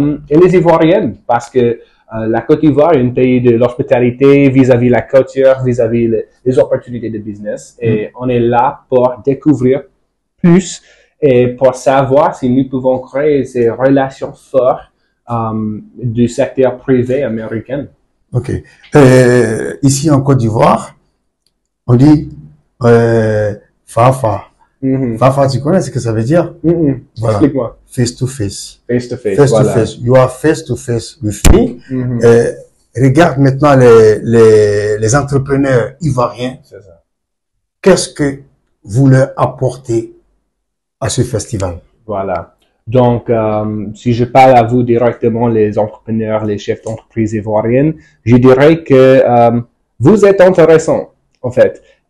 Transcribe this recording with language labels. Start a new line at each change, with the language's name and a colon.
French: et les Ivoiriennes, parce que la Côte d'Ivoire est un pays de l'hospitalité vis-à-vis la culture, vis-à-vis les opportunités de business, et on est là pour découvrir plus et pour savoir si nous pouvons créer ces relations fortes du secteur privé américain. Ok. Ici en Côte d'Ivoire, on dit Fafa. Fafa, tu connais ce que ça veut dire? Voilà. Explique-moi.
English: Face to face. Face to face. Face
French: voilà.
English: to face. You are face to face with me.
French: Regarde maintenant les entrepreneurs ivoiriens. C'est ça. Qu'est-ce que vous leur apportez à ce festival? Voilà. Donc, si je parle à vous directement, les entrepreneurs, les chefs d'entreprise ivoiriennes, je dirais que vous êtes intéressants, en fait.